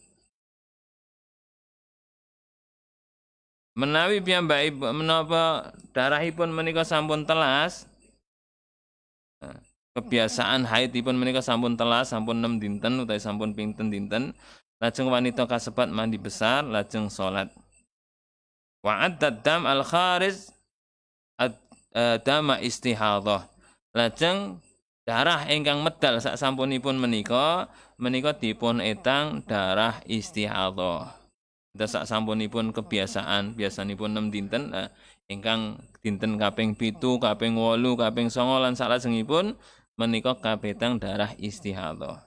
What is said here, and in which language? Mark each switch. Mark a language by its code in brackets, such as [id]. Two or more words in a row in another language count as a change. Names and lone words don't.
[jv] Menawi piyambakipun menapa darahipun menika sampun telas, kebiasaan haidipun menika sampun telas, sampun 6 dinten utawi sampun pinten dinten, lajeng wanita kasebat mandi besar lajeng salat. [ar] وعدت الدم الخارج دم استحاضة. [jv] Lajeng darah ingkang medal sak sampunipun menika dipun etang darah istihadhah. Sak sampunipun kebiasaan biasanipun 6 dinten ingkang dinten kaping 7, kaping 8, kaping 9 lan salajengipun menika kapetang darah istihadhah.